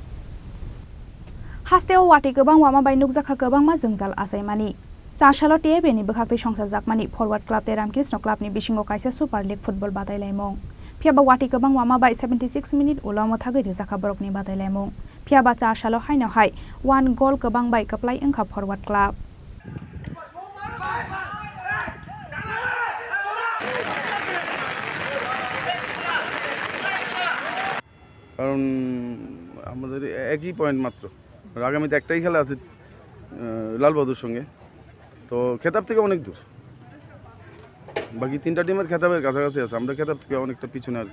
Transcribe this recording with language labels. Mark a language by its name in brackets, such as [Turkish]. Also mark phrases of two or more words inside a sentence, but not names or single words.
[Kok Borok] hasteo wati gobang wama bai nukjakha gobang ma jongjal asaimani Fashaloti beni bekhakti songsajakmani forward club tei Ramkrishna club ni bisingo kaisa [English] super league football [Kok Borok] batailaimung fiaba wati gobang wama bai 76 minute ulo mathagari jakha borokni batailaimung fiaba Fashalot haino hai 1 goal gobang bai kaplai engkha forward club [Bangla] কারণ আমাদের একই পয়েন্ট মাত্র আর আগামীতে একটাই খেলা আছে লালবাহাদুর সঙ্গে তো খেতাব থেকে অনেক দূর বাকি তিনটা টিমের খেতাবের কাছাকাছি আছে আমরা খেতাব থেকে অনেকটা পিছনে আর